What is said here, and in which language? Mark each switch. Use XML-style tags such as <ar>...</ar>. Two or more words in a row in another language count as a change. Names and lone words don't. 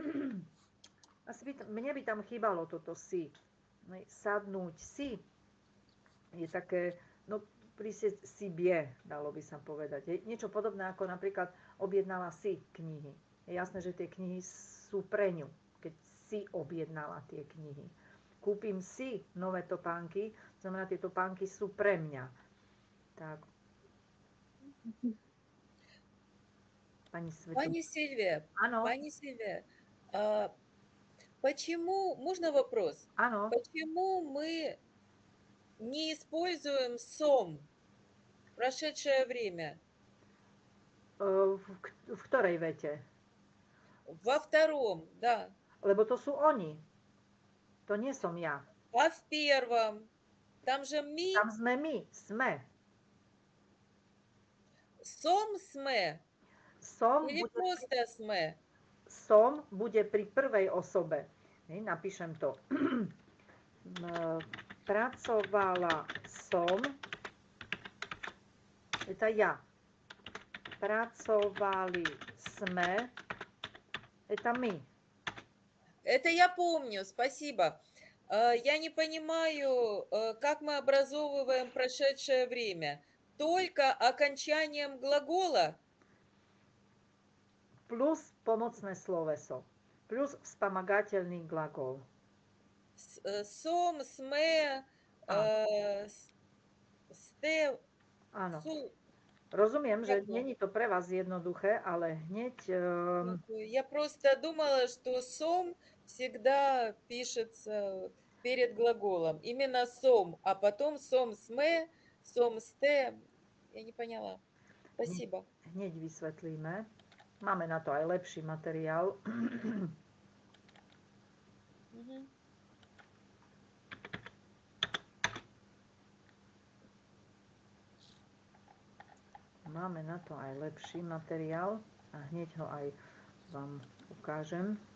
<sk>Mne by tam chýbalo toto si. Sadnúť si je také, no prisieť si bie, dalo by sa povedať. Je niečo podobné ako napríklad objednala si knihy. Je jasné, že tie knihy sú pre ňu, keď si objednala tie knihy. Kúpim si nové topánky, znamená, tie topánky sú pre mňa. Tak.</sk> <ru>Пани Сильвия,</ru> <sk>Áno.</sk> <ru>Пани Сильвия, почему, можно вопрос?</ru> <sk>Áno.</sk> <ru>Почему мы не используем сом в прошедшее время?</ru> <sk>V ktorej vete?</sk> <ru>Во втором, да.</ru> <sk>Lebo to sú oni. To nie som ja.</sk> <ru>А в первом? Там же ми.</ru> <sk>Tam sme my. Sme. Сом sme. Som</sk> <ru>Или</ru> <sk>bude,</sk> <ru>просто sme.</ru> <sk>som bude pri prvej osobe. Napíšem to. Pracovala som. Je to ja. Pracovali sme.</sk> <ru>Это мы. Это я помню, спасибо. Я не понимаю, как мы образовываем прошедшее время. Только окончанием глагола?</ru> <sk>Plus pomocné sloveso. Plus wspomagateľný glagol. Сом, sme, ste. Áno. Rozumiem, že není to pre vás jednoduché, ale hneď...</sk> <ru>Я просто думала, что сом всегда пишется перед глаголом. Именно сом, а потом</ru> <sk>som sme, som ste.</sk> <ru>Я не поняла. Спасибо.</ru> <sk>Hneď vysvetlíme. Máme na to aj lepší materiál. Máme na to aj lepší materiál a hneď ho aj vám ukážem.</sk>